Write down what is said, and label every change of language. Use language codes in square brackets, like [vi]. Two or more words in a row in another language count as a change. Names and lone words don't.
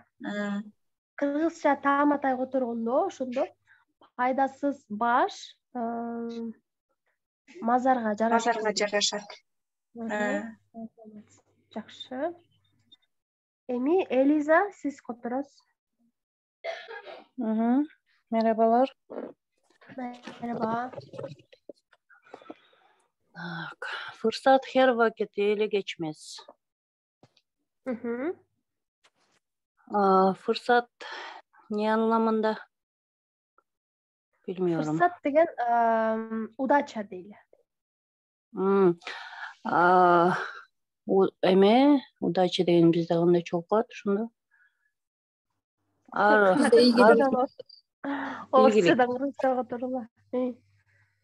[ky] Кыргызча тааматай которгондо ошондо пайдасыз баш мазарга жарашат. Жакшы. Эми Элиза, сиз которосуз. [tr] Merhabalar. Merhaba. Fırsat her vakit ele geçmez. Fırsat ne anlamında? Bilmiyorum. [ky] Fırsat degen удача дейли. Эме удача деген бизде кандай чогуу калат ошондо? Орусчадан кыргызчага которула.